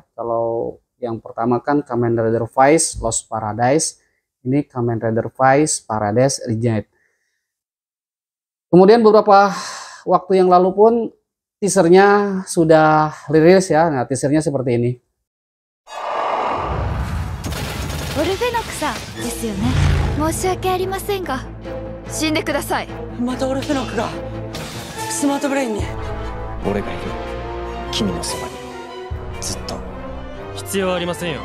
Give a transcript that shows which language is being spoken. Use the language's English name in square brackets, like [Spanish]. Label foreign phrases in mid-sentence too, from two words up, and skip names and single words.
[Indonesian] Kalau yang pertama kan Kamen Rider Vice Los Paradise, ini Kamen Rider Vice Paradise Reject. Kemudian beberapa waktu yang lalu pun teasernya sudah rilis ya. Nah, teasernya seperti ini. [Japanese] オルフェノクさんですよね。申し訳ありませんが死んでください。またオルフェノクがスマートブレインに。俺がいる。君のそばにずっと。必要ありませんよ。